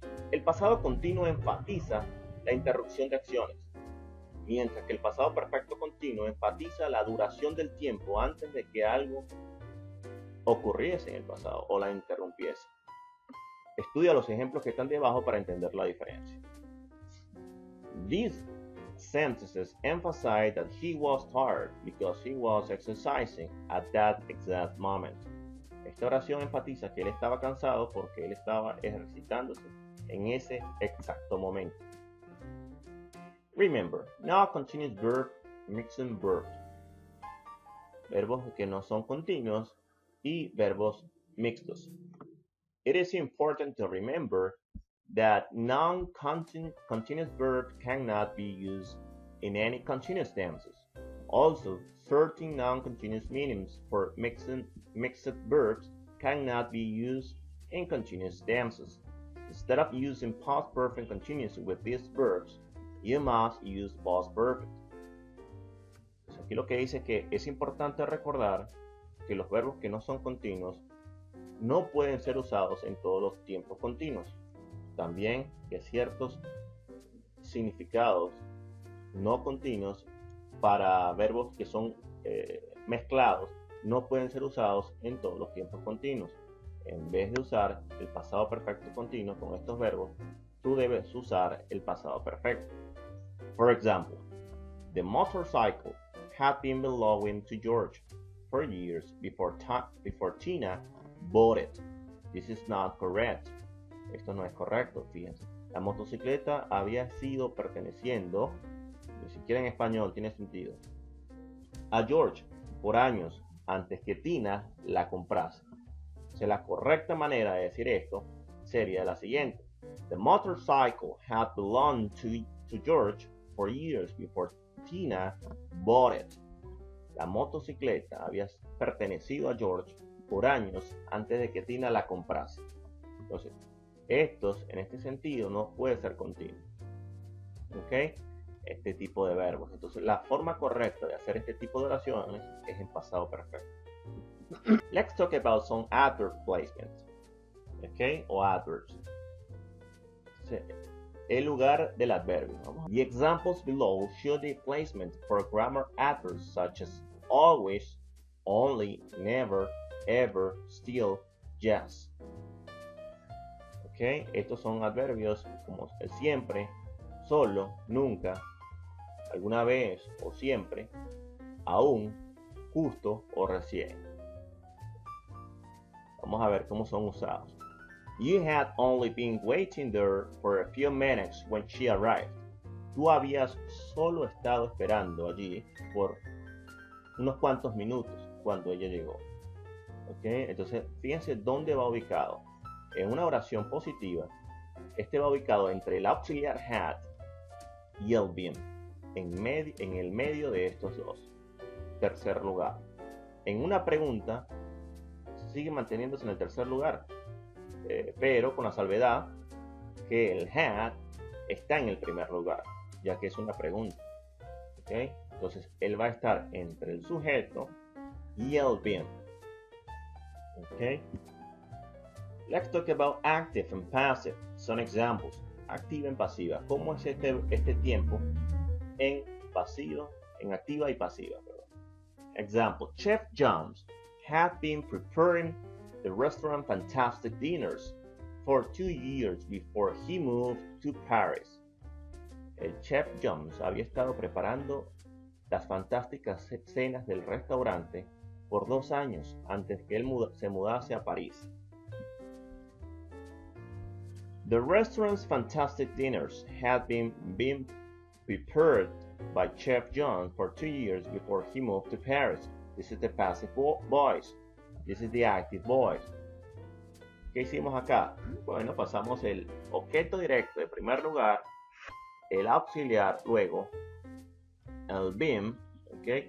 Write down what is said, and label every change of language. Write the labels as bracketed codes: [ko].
[es] El pasado continuo enfatiza la interrupción de acciones, mientras que el pasado perfecto continuo enfatiza la duración del tiempo antes de que algo ocurriese en el pasado o la interrumpiese. Estudia los ejemplos que están debajo para entender la diferencia. [en] These sentences emphasize that he was tired because he was exercising at that exact moment. [es] Esta oración enfatiza que él estaba cansado porque él estaba ejercitándose en ese exacto momento. [en] Remember, now continuous verb, mixing verbs. [es] Verbos que no son continuos y verbos mixtos. [en] It is important to remember that non-continuous verbs cannot be used in any continuous tenses. Also, certain non-continuous meanings for mixed verbs cannot be used in continuous tenses. Instead of using past perfect continuous with these verbs, you must use past perfect. [es] Pues aquí lo que dice es que es importante recordar que los verbos que no son continuos no pueden ser usados en todos los tiempos continuos. También que ciertos significados no continuos para verbos que son mezclados no pueden ser usados en todos los tiempos continuos. En vez de usar el pasado perfecto continuo con estos verbos, tú debes usar el pasado perfecto. [en] For example, the motorcycle had been belonging to George for years before Tina bought it. This is not correct. [es] Esto no es correcto, fíjense. La motocicleta había sido perteneciendo, ni siquiera en español tiene sentido, a George por años antes que Tina la comprase. Entonces, la correcta manera de decir esto sería la siguiente. [en] The motorcycle had belonged to George for years before Tina bought it. [es] La motocicleta había pertenecido a George por años antes de que Tina la comprase. Entonces, estos en este sentido no puede ser continuo. ¿Ok? Este tipo de verbos. Entonces, la forma correcta de hacer este tipo de oraciones es en pasado perfecto. [en] Let's talk about some adverb placements. ¿Ok? O adverbs. [es] El lugar del adverbio. [en] The examples below show the placement for grammar adverbs such as always, only, never, ever, still, just. ¿Ok? [es] Estos son adverbios como el siempre, solo, nunca, alguna vez o siempre, aún, justo o recién. Vamos a ver cómo son usados. [en] You had only been waiting there for a few minutes when she arrived. [es] Tú habías solo estado esperando allí por unos cuantos minutos cuando ella llegó. ¿Ok? Entonces, fíjense dónde va ubicado. En una oración positiva, este va ubicado entre el auxiliar had y el been, en el medio de estos dos. Tercer lugar. En una pregunta, sigue manteniéndose en el tercer lugar, pero con la salvedad que el had está en el primer lugar, ya que es una pregunta. ¿Okay? Entonces, él va a estar entre el sujeto y el been. Okay? [en] Let's talk about active and passive. Some examples. [es] Activa y pasiva. ¿Cómo es este tiempo en pasivo, en activa y pasiva? [en] Example. Chef Jones had been preparing the restaurant fantastic dinners for 2 years before he moved to Paris. [es] El chef Jones había estado preparando las fantásticas cenas del restaurante por 2 años antes que él se mudase a París. [en] The restaurant's fantastic dinners had been prepared by Chef John for 2 years before he moved to Paris. This is the passive voice. This is the active voice. [es] ¿Qué hicimos acá? Bueno, pasamos el objeto directo en primer lugar, el auxiliar luego, el been, ¿okay?